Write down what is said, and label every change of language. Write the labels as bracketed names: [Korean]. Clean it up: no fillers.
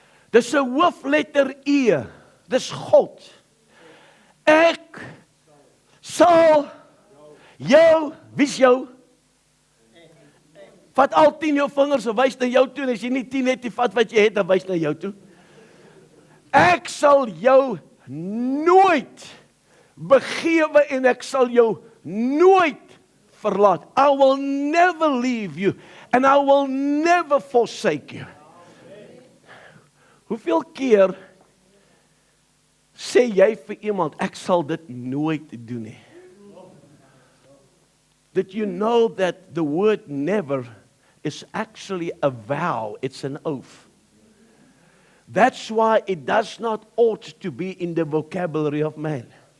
[Afrikaans] Dis 'n hoofletter E. Dis God. Ek sal jou, wie's jou? Vat al 10 jou vingers en wys na jou toe, en as jy nie 10 het, vat wat jy het en wys na jou toe. Ek sal jou nooit begewe en ek sal jou nooit verlaat. [English] I will never leave you and I will never forsake you. [Afrikaans] Hoeveel keer sê jy vir iemand, ek sal dit nooit doen nie? [English] Did you know that the word never is actually a vow, it's an oath. That's why it does not ought to be in the vocabulary of man.